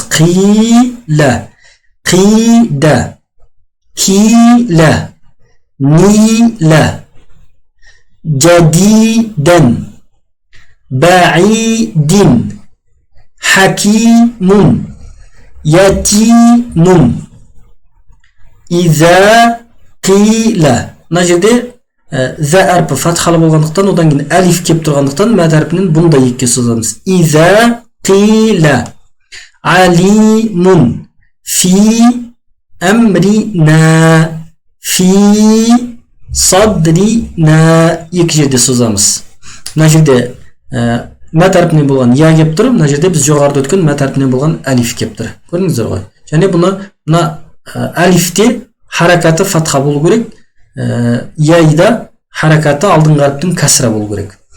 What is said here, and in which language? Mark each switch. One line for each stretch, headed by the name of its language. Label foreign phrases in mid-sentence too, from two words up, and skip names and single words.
Arabic: قيلا قيدا كيلا نيلا جديدًا بعيدٍ حكيمٌ يتيمٌ إذا قيل.
Kazakh: Мына жерде зә әрпі фатхалы болғандықтан, одан кейін әлиф кеп тұрғандықтан, мәд әрпінен бұны да екіге созамыз.
Arabic: إذا قيل عليمٌ في أمرنا في صدرنا,
Kazakh: екі жерде созамыз. Мына жерде мәд әрпінен болған я кеп тұр, мына жерде біз жоғарыда өткен мәд әрпінен болған әлиф кеп тұр. Көрдіңіздер ғой. Және бұны әлифте харакаты фатха болу керек, яйда харакаты алдыңғы әріптің кәсіра болу керек.